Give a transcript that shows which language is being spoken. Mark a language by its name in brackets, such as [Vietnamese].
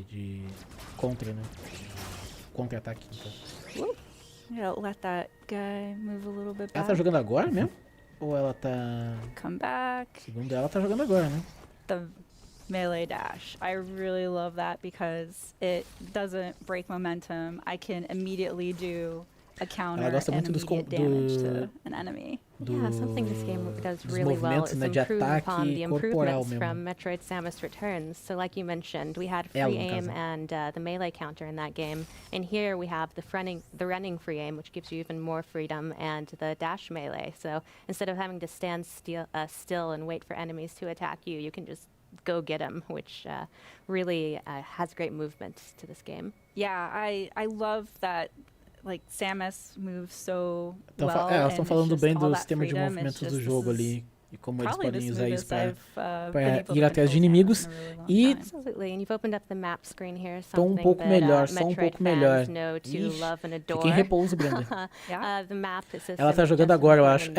[Portuguese] De contra, né? Contra-ataque. Então. [English] I'm gonna let that guy move a little bit back. [Portuguese] Ela tá jogando agora mesmo? Ou ela tá... [English] Come back. [Portuguese] Segundo ela, tá jogando agora, né? [English] The melee dash. I really love that because it doesn't break momentum. I can immediately do a counter and immediate damage to an enemy. Yeah, something this game does really well is improve upon the improvements from Metroid Samus Returns. So like you mentioned, we had free aim and the melee counter in that game. And here we have the running free aim, which gives you even more freedom, and the dash melee. So instead of having to stand still and wait for enemies to attack you, you can just go get them, which really has great movement to this game. Yeah, I love that. Like, Samus moves so well. [Portuguese] Elas estão falando bem do sistema de movimentos do jogo ali. E como eles podem usar isso para ir atrás de inimigos. E estão um pouco melhor, só um pouco melhor. Fiquem em repouso, Brenda. Ela tá jogando agora, eu acho.